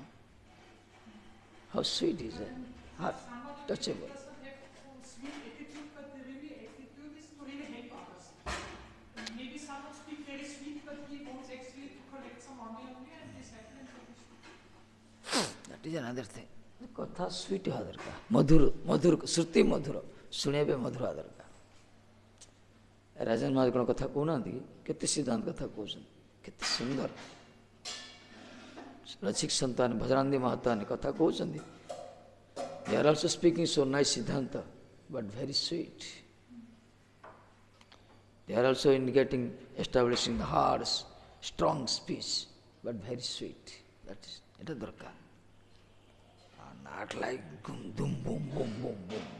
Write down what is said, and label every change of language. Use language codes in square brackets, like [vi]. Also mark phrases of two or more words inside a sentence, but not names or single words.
[en] How sweet is it, heart touchable. That is another thing. [or] କଥା ସ୍ୱିଟ୍ ହେବା ଦରକାର, ମଧୁର, ମଧୁର, ଶ୍ରୁତି ମଧୁର, ଶୁଣିବା ପାଇଁ ମଧୁର ହେବା ଦରକାର। ରାଜେନ୍ଦ୍ର ମହାରାଜ କ'ଣ କଥା କହୁନାହାନ୍ତି କି? କେତେ ସିଦ୍ଧାନ୍ତ କଥା କହୁଛନ୍ତି, କେତେ ସୁନ୍ଦର। ରସିକ ସନ୍ତାନ ଭଜରାନନ୍ଦୀ ମହାତାନୀ କଥା କହୁଛନ୍ତି। [en] They are also speaking so nice Siddhanta, but very sweet. They are also indicating, establishing the hard, strong speech, but very sweet. That is, [bn] এটা দরকার। [en] Not like boom, boom, boom, boom, boom, boom.